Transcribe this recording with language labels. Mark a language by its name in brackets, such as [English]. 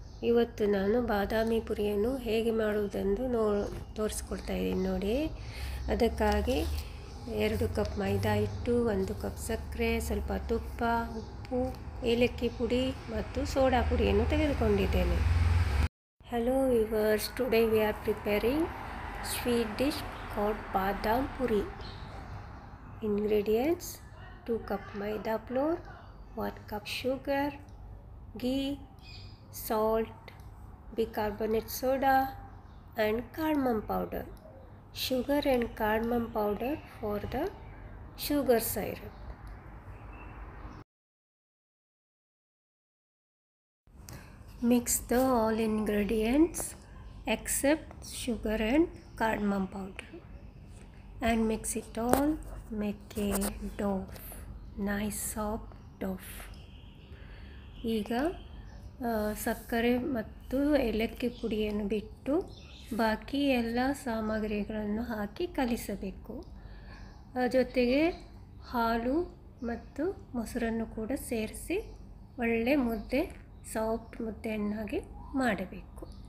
[Kannada] ಇವತ್ತು ನಾನು ಬಾದಾಮಿ ಪುರಿಯನ್ನು ಹೇಗೆ ಮಾಡುವುದೆಂದು ತೋರಿಸ್ಕೊಡ್ತಾ ಇದ್ದೀನಿ ನೋಡಿ. ಅದಕ್ಕಾಗಿ 2 ಕಪ್ ಮೈದಾ ಹಿಟ್ಟು, 1 ಕಪ್ ಸಕ್ಕರೆ, ಸ್ವಲ್ಪ ತುಪ್ಪ, ಉಪ್ಪು, ಏಲಕ್ಕಿ ಪುಡಿ ಮತ್ತು ಸೋಡಾ ಪುಡಿಯನ್ನು ತೆಗೆದುಕೊಂಡಿದ್ದೇನೆ. [English] Hello viewers, today we are preparing sweet dish called badam puri. Ingredients: 2 cup maida flour, 1 cup sugar, ghee, salt, bicarbonate soda and cardamom powder. Sugar and cardamom powder for the sugar syrup. Mix the all ingredients except sugar and cardamom powder and mix it all. Make a dough, nice soft dough. [Kannada] ಈಗ ಸಕ್ಕರೆ ಮತ್ತು ಏಲಕ್ಕಿ ಪುಡಿಯನ್ನು ಬಿಟ್ಟು ಬಾಕಿ ಎಲ್ಲ ಸಾಮಗ್ರಿಗಳನ್ನು ಹಾಕಿ ಕಲಿಸಬೇಕು. ಜೊತೆಗೆ ಹಾಲು ಮತ್ತು ಮೊಸರನ್ನು ಕೂಡ ಸೇರಿಸಿ ಒಳ್ಳೆ ಮುದ್ದೆ, ಸಾಫ್ಟ್ ಮುದ್ದೆಯನ್ನಾಗಿ ಮಾಡಬೇಕು.